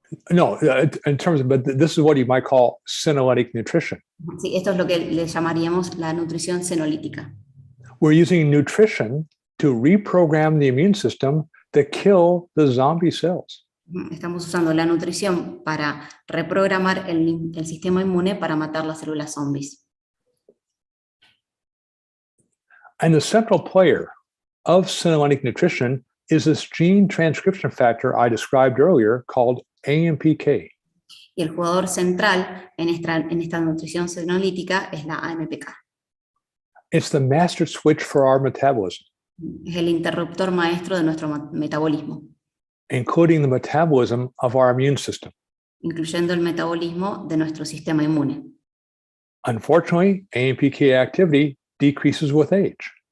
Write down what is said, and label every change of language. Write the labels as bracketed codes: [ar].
[en] No, in terms of, but this is what you might call senolytic nutrition. [es] Sí, esto es lo que le llamaríamos la nutrición senolítica. [en] We're using nutrition to reprogram the immune system to kill the zombie cells. [es] Estamos usando la nutrición para reprogramar el sistema inmune para matar las células zombies. [en] And the central player of senolytic nutrition is this gene transcription factor I described earlier called Ampk. [es] Y el jugador central en esta nutrición senolítica es la Ampk. [en] It's the master switch for our metabolism, [es] Es el interruptor maestro de nuestro metabolismo, [en] including the metabolism of our immune system. [es] incluyendo el metabolismo de nuestro sistema inmune. [en] Unfortunately, Ampk activity decreases with age.